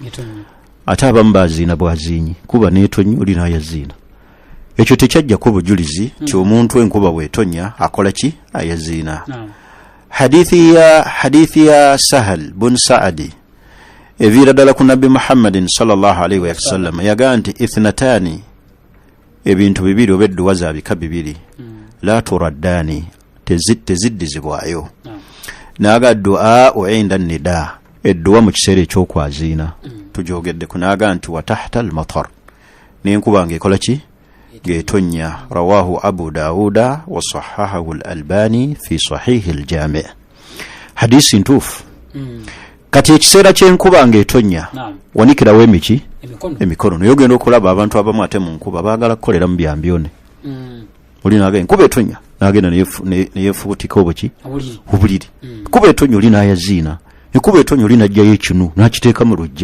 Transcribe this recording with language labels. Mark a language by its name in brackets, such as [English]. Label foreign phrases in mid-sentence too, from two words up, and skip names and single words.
[Ganda] Ate abamu baziina bwaziinyi, kuba neetonnya oli n'ayaziina. Ekyo tekyajjako bujulizi ti omuntu enkuba bw'etonnya akola ki? Ayaziina. Hadithi ya Sahal bun Saadi eviira ddala ku Nabbi Muhammadin [Arabic] صلى الله عليه وسلم [Ganda] yagaa nti ithnatani, ebintu bibiri oba edduwa za bika bibiri, [Arabic] لا تردان, [Ganda] teziddizibwayo. [Arabic] Naaga دعاء عند النداء, [Ganda] edduwa mu kiseera ekyokwaziina tujogedde kunaaga nti [Arabic] وتحت المطر, [Ganda] n'enkuba ng'ekola ki? Ng'etonnya. [Arabic] رواه أبو داود وصححه الألباني في صحيح الجامع'. [Ganda] Hadisi ntuufu. Kati ekiseera ky'enkuba ng'etonnya wanikirawo emiki? Emikono. Naye ogenda okulaba abantu abamu ate mu nkuba baagala kukolera mu byambyone. Oli naaga enkuba etonnya n'agenda neyeefubutika obuki? Obuliri. Enkuba etonnya oli n'ayaziina. Enkuba etonnya oli n'aggyayo ekinu n'akiteeka mu luggya.